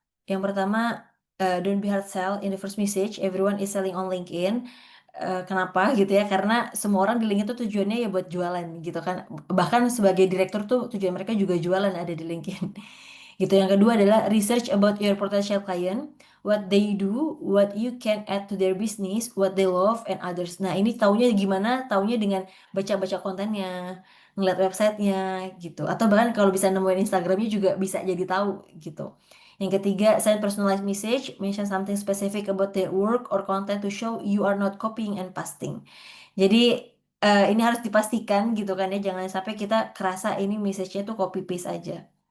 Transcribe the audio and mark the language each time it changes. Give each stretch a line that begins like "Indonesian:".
English: Yang pertama, don't be hard sell in the first message. Everyone is selling on LinkedIn.
Indonesian: Kenapa gitu ya? Karena semua orang di LinkedIn tuh tujuannya ya buat jualan gitu kan. Bahkan sebagai direktur tuh tujuan mereka juga jualan ada di LinkedIn.
English: Gitu.
Indonesian: Yang kedua adalah
English: research about your potential client, what they do, what you can add to their business, what they love and others.
Indonesian: Nah, ini taunya gimana? Taunya dengan baca-baca kontennya, ngeliat websitenya gitu. Atau bahkan kalau bisa nemuin Instagramnya juga bisa jadi tahu gitu. Yang ketiga,
English: send personalized message, mention something specific about their work or content to show you are not copying and pasting.
Indonesian: Jadi ini harus dipastikan gitu kan ya, jangan sampai kita kerasa ini message-nya tuh copy paste aja.